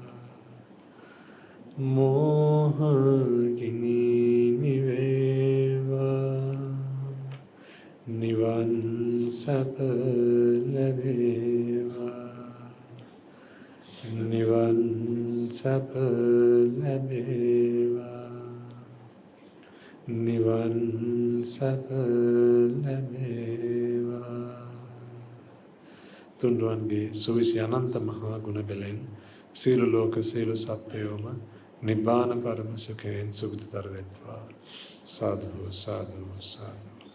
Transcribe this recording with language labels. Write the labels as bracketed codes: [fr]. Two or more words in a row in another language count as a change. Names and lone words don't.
[si] මෝහාග්නි නිවේවා නිවන් සැප ලැබේවා නිවන් සැප ලැබේවා නිවන් සැප ලැබේවා. තුන්රුවන්ගේ සුවිසි අනන්ත මහා ගුණ බැලෙන් සියලු ලෝක සියලු සත්වයෝම නිබ්බාන පරම සුඛයෙන් සුගතිතර වෙත්වා. සාදු සාදු සාදු.